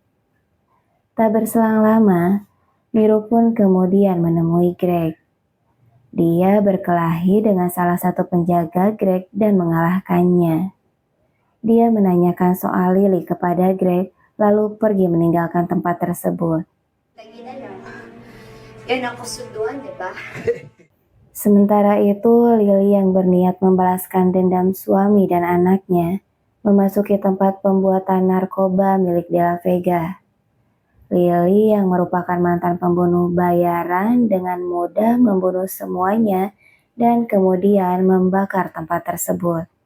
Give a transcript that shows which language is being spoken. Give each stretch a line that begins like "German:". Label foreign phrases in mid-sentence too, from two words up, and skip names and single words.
Indonesian: Tak berselang lama, Miru pun kemudian menemui Greg. Dia berkelahi dengan salah satu penjaga Greg dan mengalahkannya. Dia menanyakan soal Lily kepada Greg, lalu pergi meninggalkan tempat tersebut.
Filipino: Lagi na lang. Yan ang kasunduan, di ba?
Indonesian: Sementara itu, Lily yang berniat membalaskan dendam suami dan anaknya, memasuki tempat pembuatan narkoba milik De La Vega. Lily yang merupakan mantan pembunuh bayaran dengan mudah membunuh semuanya dan kemudian membakar tempat tersebut.